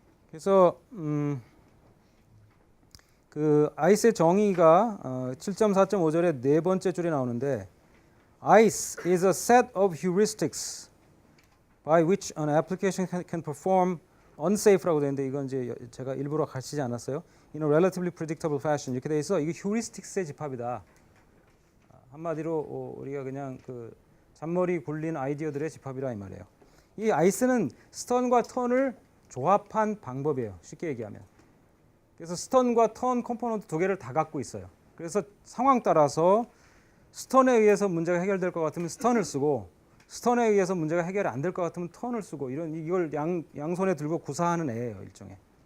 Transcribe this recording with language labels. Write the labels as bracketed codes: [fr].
[ko] 그래서 그 ICE의 정의가 7.4.5절의 네 번째 줄에 나오는데 [en] ICE is a set of heuristics by which an application can perform unsafe [ko] 라고 되는데 이건 이제 제가 일부러 가르치지 않았어요. [en] In a relatively predictable fashion [ko] 이렇게 돼 있어. 이게 휴리스틱스의 집합이다. 한마디로 우리가 그냥 그 잔머리 굴린 아이디어들의 집합이라 이 말이에요. 이 ICE는 스턴과 턴을 조합한 방법이에요. 쉽게 얘기하면. 그래서 스턴과 턴 컴포넌트 두 개를 다 갖고 있어요. 그래서 상황 따라서 스턴에 의해서 문제가 해결될 것 같으면 스턴을 쓰고 스턴에 의해서 문제가 해결이 안 될 것 같으면 턴을 쓰고 이걸 양손에 들고 구사하는 애예요, 일종의.